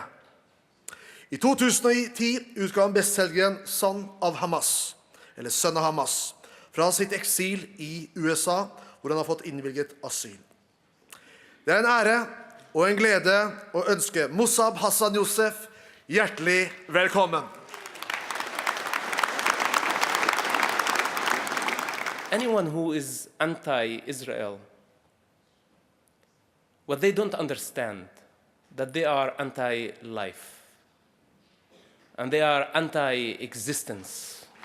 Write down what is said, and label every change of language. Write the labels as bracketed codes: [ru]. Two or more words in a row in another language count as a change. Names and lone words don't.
[no] I 2010 utga han bestselgeren «Sønn av Hamas», eller «Sønn av Hamas», fra sitt eksil i USA, hvor han har fått innvilget asyl. Det er en ære og en glede å ønske Mosab Hassan Jousef hjertelig velkommen. [en] Anyone who is anti-Israel, what they don't understand, that they are anti-life. And they are anti-existence.